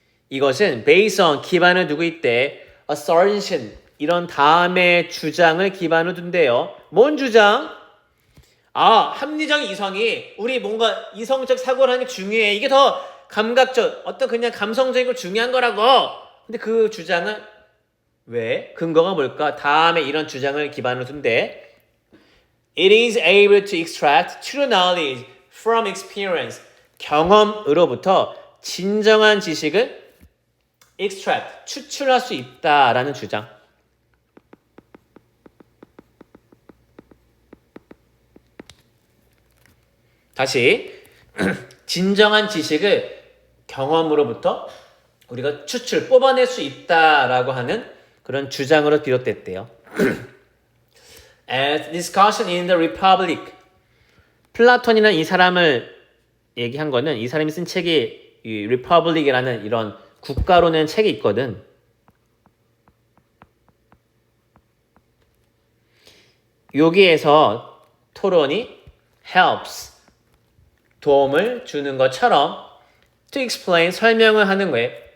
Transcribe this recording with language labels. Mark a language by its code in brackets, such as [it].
[ko] 이것은 [en] based on [ko] 기반을 두고 있대. assertion 이런 다음의 주장을 기반으로 둔대요. 뭔 주장? 합리적 이성이 우리 뭔가 이성적 사고를 하는 게 중요해. 이게 더 감각적, 어떤 그냥 감성적인 거 중요한 거라고. 근데 그 주장은 왜? 근거가 뭘까? 다음에 이런 주장을 기반으로 둔대. [en] It is able to extract true knowledge from experience. [ko] 경험으로부터 진정한 지식을 extract, 추출할 수 있다라는 주장. 다시 진정한 지식을 경험으로부터 우리가 뽑아낼 수 있다라고 하는 그런 주장으로 비롯됐대요. [en] As discussion in the Republic. [ko] 플라톤이나 이 사람을 얘기한 거는 이 사람이 쓴 책이 이 Republic이라는 이런 국가론의 책이 있거든. 여기에서 토론이 helps 도움을 주는 것처럼 [en] to explain [ko] 설명을 하는 거예요.